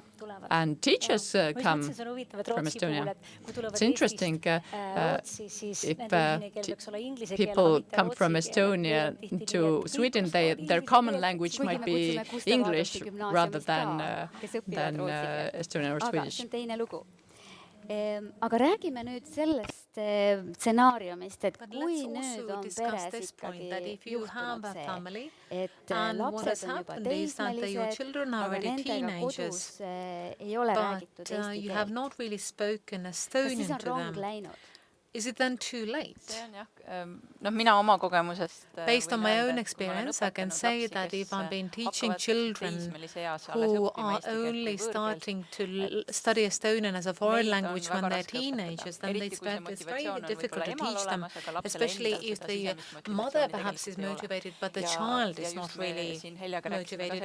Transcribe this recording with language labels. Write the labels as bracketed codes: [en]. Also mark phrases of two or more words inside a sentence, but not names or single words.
[en] And teachers come from Estonia. It's interesting if people come from Estonia to Sweden, their common language might be English rather than Estonian or Swedish. [et] Aga räägime nüüd sellest stsenaariumist, et kui nüüd on peres ikkagi juhtunud see, et lapsed on juba teismelised, aga nendega kodus ei ole räägitud eesti keelt. Kas siis on rong läinud? [en] Is it then too late? [et] Mina oma kogemusest [en] Based on my own experience, I can say that if I've been teaching children who are only starting to study Estonian as a foreign language when they're teenagers, then it's very difficult to teach them, especially if the mother perhaps is motivated, but the child is not really motivated.